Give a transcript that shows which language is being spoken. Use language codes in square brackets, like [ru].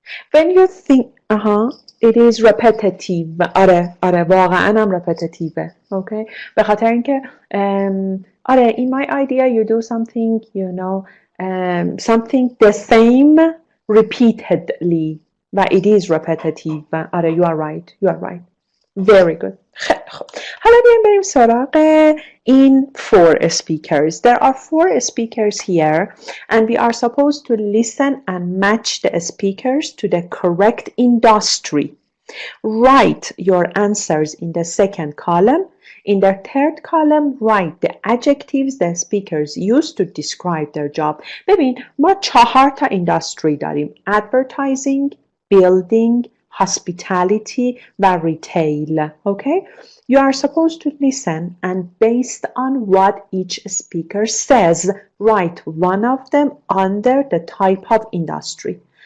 [en] When you think, it is repetitive. [fa] آره واقعا هم repetitive. [en] Okay. [fa] به خاطر اینکه [en] in my idea you do something, you know, something the same repeatedly. و it is repetitive. you are right. Very good. [fa] حالا بیایم بریم سراغ این 4 speakers. [en] There are 4 speakers here and we are supposed to listen and match the speakers to the correct industry. Write your answers in the second column. In the third column, write the adjectives the speakers use to describe their job. [fa] ببین ما 4 تا industry داریم. [en] Advertising, building, hospitality و retail. Okay? You are supposed to listen and based on what each speaker says, write one of them under the type of industry.